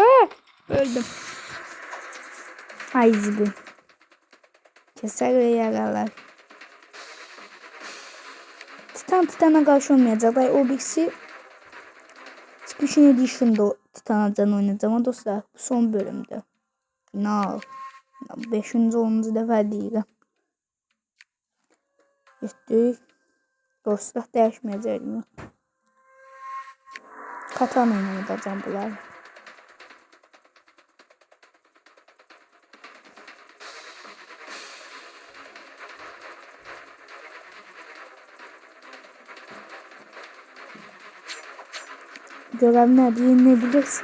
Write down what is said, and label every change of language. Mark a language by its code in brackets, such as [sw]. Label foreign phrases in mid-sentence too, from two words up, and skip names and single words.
[tr] Öldüm. Ay zibim. Keser ve yaralar. Titana karşı olmayacaklar. O birisi Special Edition'da Titan'dan oynayacağım ama dostlar bu son bölümde. No. [az] 5-ci 10-cu dəfə deyirəm. Getdik. Dostlar dəyişməyəcəkmi? Katana ilə edəcəm bunları. Görəm nə deyim, nə bilirsin?